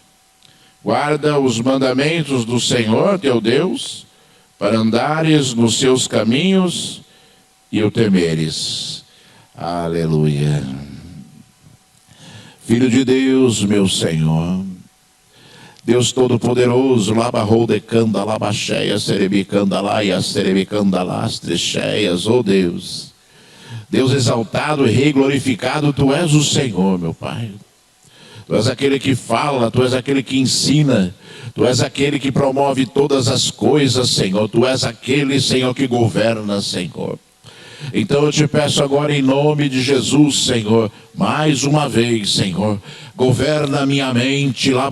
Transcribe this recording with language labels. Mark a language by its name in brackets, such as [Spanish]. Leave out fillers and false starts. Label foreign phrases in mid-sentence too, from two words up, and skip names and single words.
[Portuguese] Guarda os mandamentos do Senhor teu Deus, para andares nos seus caminhos e o temeres. Aleluia. Filho de Deus, meu Senhor, Deus Todo-Poderoso, labarrodecanda, labacheia, serebicanda lá e a serebicanda lá, as trecheias, oh Deus. Deus exaltado e rei glorificado, Tu és o Senhor, meu Pai. Tu és aquele que fala, Tu és aquele que ensina, Tu és aquele que promove todas as coisas, Senhor. Tu és aquele, Senhor, que governa, Senhor. Então eu te peço agora em nome de Jesus, Senhor, mais uma vez, Senhor, governa minha mente,